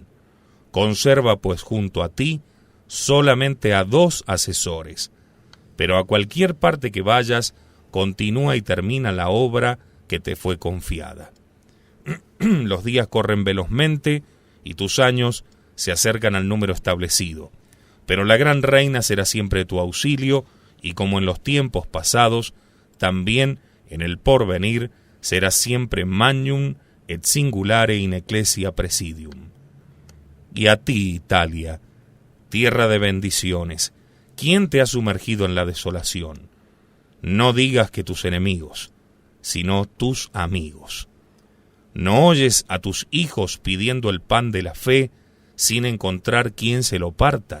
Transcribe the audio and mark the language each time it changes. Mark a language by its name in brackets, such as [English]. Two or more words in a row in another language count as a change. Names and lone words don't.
[Spanish] Conserva pues junto a ti solamente a 2 asesores, pero a cualquier parte que vayas, continúa y termina la obra que te fue confiada. Los días corren velozmente y tus años se acercan al número establecido, pero la gran reina será siempre tu auxilio, y como en los tiempos pasados, también en el porvenir será siempre [Latin] magnum et singulare in ecclesia presidium. [Spanish] Y a ti, Italia, tierra de bendiciones, ¿quién te ha sumergido en la desolación? No digas que tus enemigos, sino tus amigos. ¿No oyes a tus hijos pidiendo el pan de la fe sin encontrar quien se lo parta?